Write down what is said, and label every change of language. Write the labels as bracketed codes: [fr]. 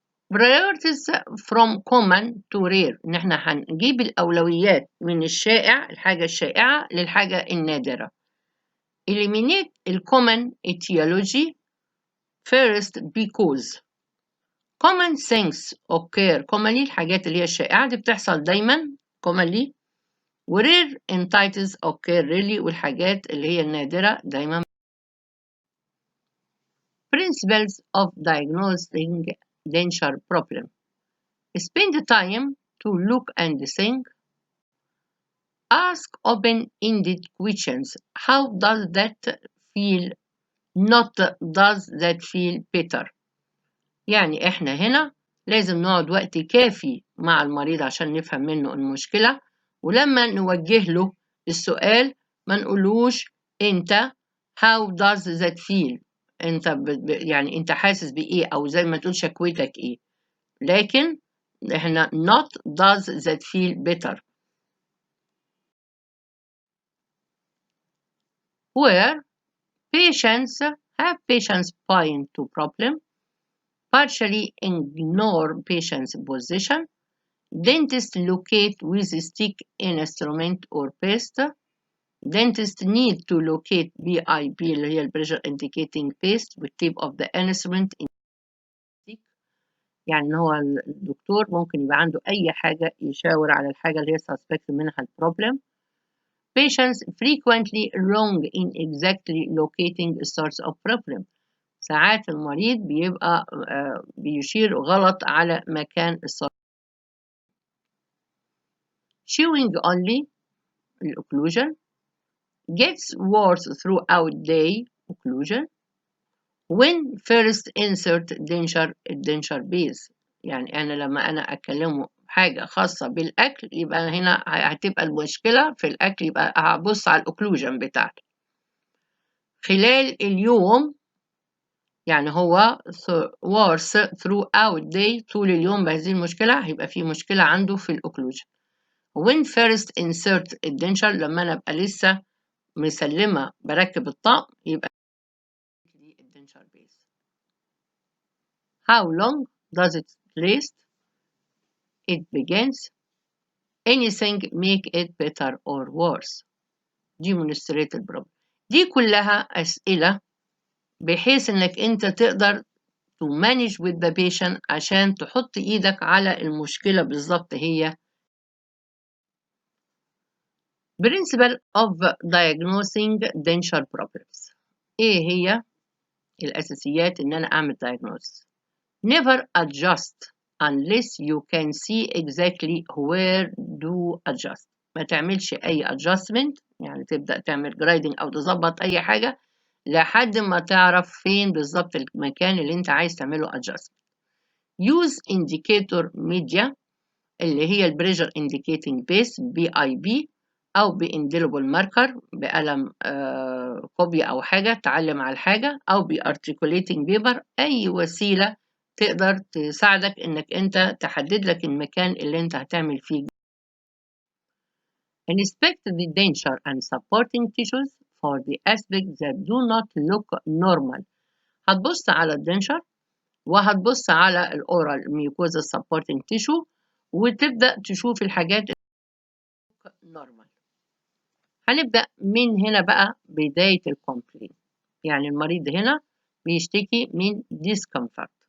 [en] priorities from common to rare، [ar] إن إحنا هنجيب الأولويات من الحاجة الشائعة للحاجة النادرة. [en] eliminate common etiology first because common things occur commonly، [ar] الحاجات اللي هي الشائعة دي بتحصل دايما [en] commonly، و rare entities occur rarely، [ar] والحاجات اللي هي النادرة دايما. [en] principles of diagnosing denture problem. Spend time to look and think. Ask open-ended questions. How does that feel? Not does that feel better. [ar] يعني احنا هنا لازم نقعد وقت كافي مع المريض عشان نفهم منه المشكلة، ولما نوجه له السؤال ما نقولوش أنت [en] how does that feel، [ar] أنت يعني أنت حاسس بإيه، أو زي ما تقول شكوتك إيه، لكن إحنا [en] not does that feel better. Where patients point to problem, partially ignore patient's position, dentist locate with stick instrument or paste. Dentist need to locate BIP اللي هي pressure indicating paste with tip of the instrument in stick. [ar] يعني هو الدكتور ممكن يبقى عنده أي حاجة يشاور على الحاجة اللي هي suspect منها البروبلم. [en] Patients frequently wrong in exactly locating the source of problem. [ar] ساعات المريض بيبقى بيشير غلط على مكان الصرف. [en] Chewing only occlusion gets worse throughout day occlusion when first insert denture base. [ar] يعني أنا لما أنا أكلمه حاجة خاصة بالأكل يبقى هنا هتبقى المشكلة في الأكل، يبقى هبص على الأوكلوجن بتاعته خلال اليوم. يعني هو [en] worse throughout day [ar] طول اليوم بهذه المشكلة، هيبقى في مشكلة عنده في الأوكلوجن. [en] when first insert [ar] الدنشر لما أنا أبقى لسه مسلمة بركب الطقم يبقى دي الدنشر بيس. how long does it last؟ it begins. anything make it better or worse؟ demonstrate the problem. دي كلها أسئلة بحيث إنك أنت تقدر [en] to manage with the patient [ar] عشان تحط إيدك على المشكلة بالظبط. [en] هي principle of diagnosing denture problems. [ar] إيه هي الأساسيات إن أنا أعمل [en] diagnosis؟ never adjust unless you can see exactly where to adjust. [ar] ما تعملش أي adjustment، يعني تبدأ تعمل grading أو تظبط أي حاجة لحد ما تعرف فين بالظبط المكان اللي أنت عايز تعمله adjustment. [en] use indicator media [ar] اللي هي البريشر indicating base BIP أو بindelible marker بقلم كوبي أو حاجة تعلم على الحاجة، أو بarticulating paper، أي وسيلة تقدر تساعدك إنك أنت تحدد لك المكان اللي أنت هتعمل فيه. [en] Inspect the denture and supporting tissues for the aspects that do not look normal. [ar] هتبص على الدنشر وهتبص على الأورال mucosa supporting tissue وتبدأ تشوف الحاجات نورمال. هنبدأ من هنا بقى بداية الكومبلين. يعني المريض هنا بيشتكي من discomfort.